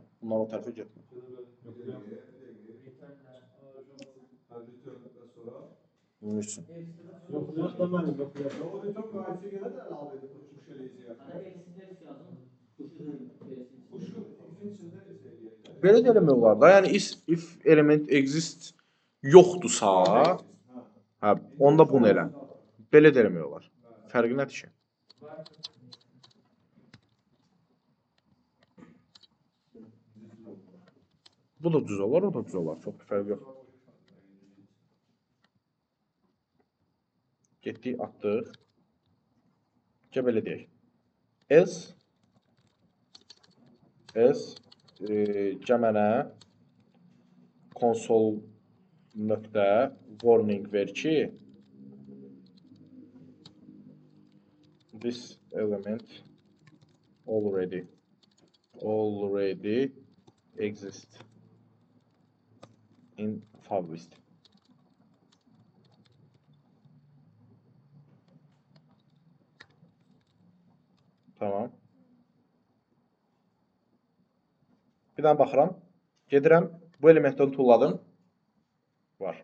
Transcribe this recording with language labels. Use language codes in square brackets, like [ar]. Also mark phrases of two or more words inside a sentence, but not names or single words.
[az] Bunlar o tərəfə getmə. Bunun üçün. Belə də eləmək olar da. Yəni, [en] if element exist [az] yoxdursa, hə, onda bunu elə. Belə də eləmək olar. Fərqi nədir ki? Bu da düz olar, o da düz olar. Çox bir fərqi yox. Getdik, atdıq. Gəl belə deyək. Else mənə console nöqtə warning ver ki [en] this element already exists in fav list. [az] Tamam. Bir daha baxıram. Gedirəm. Bu elementdən tulladım. Var.